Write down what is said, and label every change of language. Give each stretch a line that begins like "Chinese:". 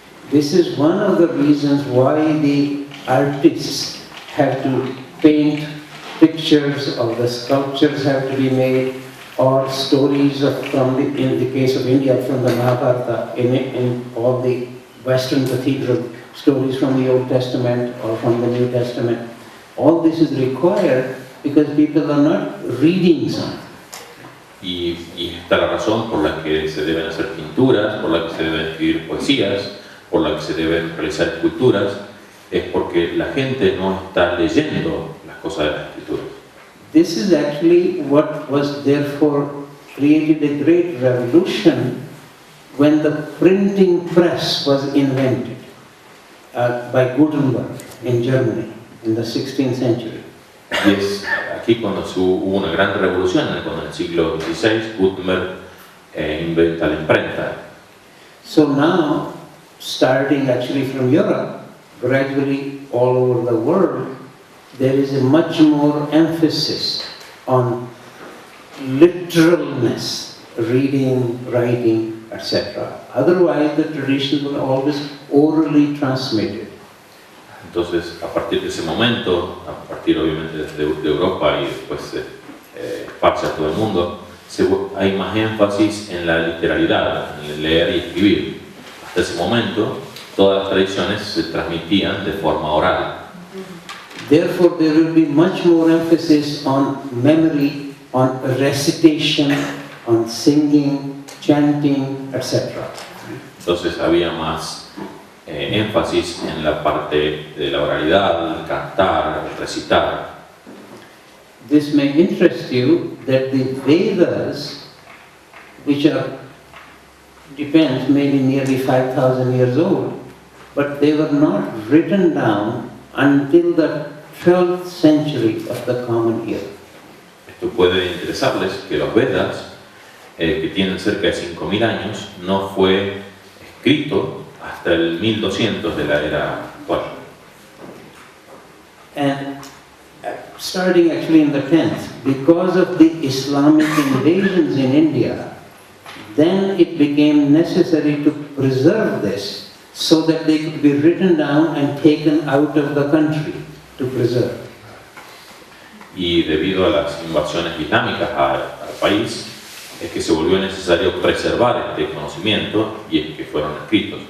English: This is one of the reasons why the artists have to paint pictures, or the sculptures have to be made, or stories in the case of India, from the Mahabharata, in all the Western cathedral stories from the Old Testament or from the New Testament. All this is required because people are not reading something.
Spanish: Y esta es la razón por la que se deben hacer pinturas, por la que se deben escribir poesías, por la que se deben realizar esculturas, es porque la gente no está leyendo las cosas de las escrituras.
English: This is actually what was therefore created a great revolution when the printing press was invented by Gutenberg in Germany in the 16th century.
Spanish: Y es aquí cuando hubo una gran revolución, cuando en el siglo XVI Gutenberg inventa la imprenta.
English: So now, starting actually from Europe, gradually all over the world, there is a much more emphasis on literalness, reading, writing, etc. Otherwise, the traditions were always orally transmitted.
Spanish: Entonces, a partir de ese momento, a partir obviamente de Europa y después se esparce a todo el mundo, hay más énfasis en la literalidad, en el leer y escribir. Hasta ese momento, todas las tradiciones se transmitían de forma oral.
English: Therefore, there will be much more emphasis on memory, on recitation, on singing, chanting, etc.
Spanish: Entonces había más énfasis en la parte de la oralidad, cantar, recitar.
English: This may interest you that the Vedas, which depends, maybe nearly 5,000 years old, but they were not written down until the 12th century of the Common Era.
Spanish: Esto puede interesarles que los Vedas, que tienen cerca de 5.000 años, no fue escrito hasta el 1200 de la era actual.
English: And starting actually in the 10th, because of the Islamic invasions in India, then it became necessary to preserve this so that they could be written down and taken out of the country to preserve.
Spanish: y debido a las invasiones islámicas al país, es que se volvió necesario preservar este conocimiento y es que fueron escritos.